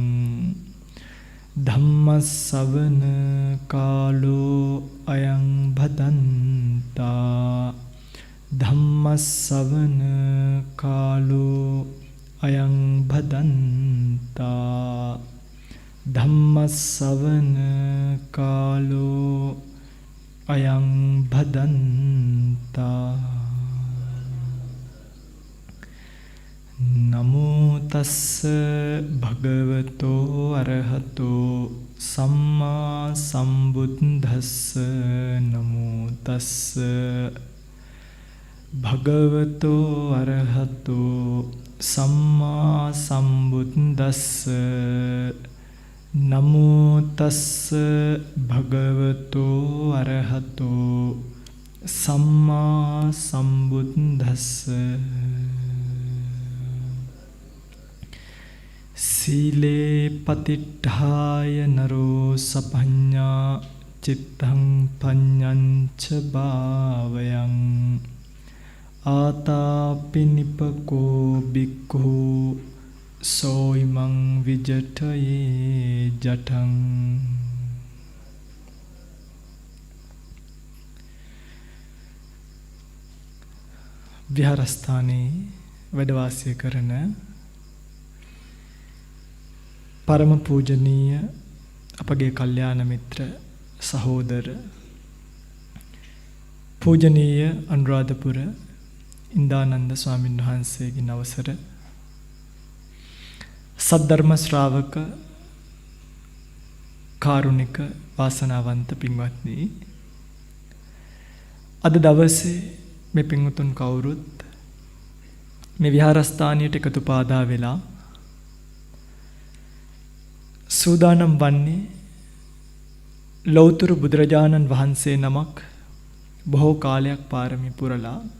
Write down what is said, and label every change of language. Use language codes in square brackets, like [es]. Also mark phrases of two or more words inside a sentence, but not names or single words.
[pi] धम्मसवන कालो अयं भदन्ता धम्मसवන कालो अयं भदन्ता धम्मसवන कालो अयं भदन्ता नमो तस्स भगवतो अरहतो सम्मा सम्बुद्धस्स नमो तस्स भगवतो अरहतो सम्मा सम्बुद्धस्स नमो तस्स भगवतो अरहतो सम्मा सम्बुद्धस्स सीले पतिट्ठाय नरो सपඤ්ඤා चित्तं पඤ්ඤංච භාවයං ආතාපි නිපකෝ බික්ඛු සෝයිමං විජඨයේ ජඨං [si] විහාරස්ථානයේ වැඩ වාසය කරන පරම පූජනීය අපගේ කල්යාණ මිත්‍ර සහෝදර पूजनीय අනුරාධපුර ඉන්දානන්ද ස්වාමීන් වහන්සේගේ අවසර සද්ධර්ම ශ්‍රාවක කාරුණික වාසනාවන්ත පින්වත්නි අද දවසේ මේ පින්වතුන් කවුරුත් මේ විහාරස්ථානයට එකතු පාදා වෙලා සූදානම් වන්නේ ලෞතර බුදුරජාණන් වහන්සේ නමක් බොහෝ කාලයක් පාරමී පුරලා